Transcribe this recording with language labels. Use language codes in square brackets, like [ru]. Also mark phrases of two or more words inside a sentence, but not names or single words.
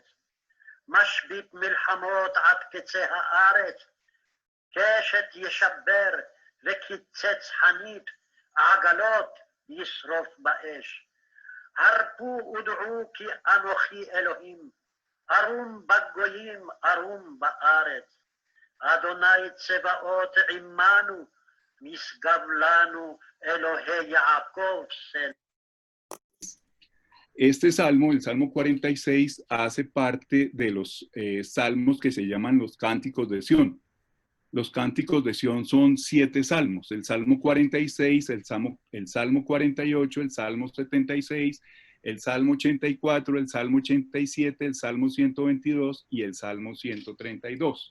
[he] משבית מלחמות עד קצה הארץ, קשת ישבר וקיצץ חנית, עגלות ישרוף באש. הרפו ודעו כי אנוכי אלוהים, ארום בגויים, ארום בארץ. אדוני צבאות עמנו, משגב לנו אלוהי יעקב סלע. [es] Este salmo, el Salmo 46, hace parte de los salmos que se llaman los Cánticos de Sión. Los Cánticos de Sión son 7 salmos: el Salmo 46, el Salmo 48, el Salmo 76, el Salmo 84, el Salmo 87, el Salmo 122 y el Salmo 132.